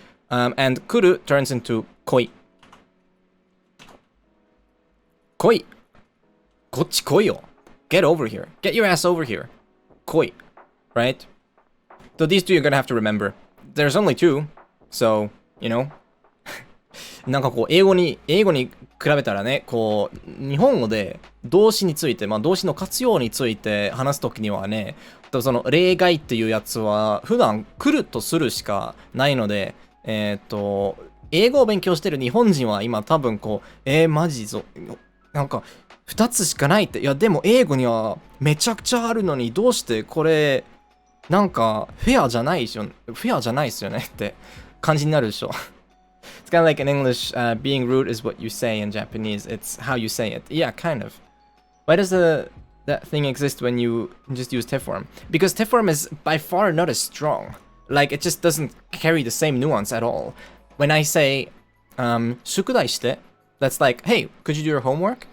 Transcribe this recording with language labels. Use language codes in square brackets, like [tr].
[en] And kuru turns into koi. Koi. [ja] Kochi koi yo. [en] Get over here. Get your ass over here. Koi. Right? So these two you're gonna have to remember. There's only two. So, you know. [ja] なんかこう英語に比べたらね、こう日本語で動詞について、まあ動詞の活用について話すときにはね、その例外っていうやつは普段来るとするしかないので、英語を勉強してる日本人は今多分こう、マジぞ。なんか2つしかないって。いやでも英語にはめちゃくちゃあるのにどうしてこれなんかフェアじゃないっすよねって感じになるでしょ。 [en] It's kind of like in English, being rude is what you say. In Japanese, it's how you say it. Yeah, kind of. Why does that thing exist when you just use te form? Because te form is by far not as strong. Like it just doesn't carry the same nuance at all. When I say [ja] 宿題して [en] that's like, hey, could you do your homework?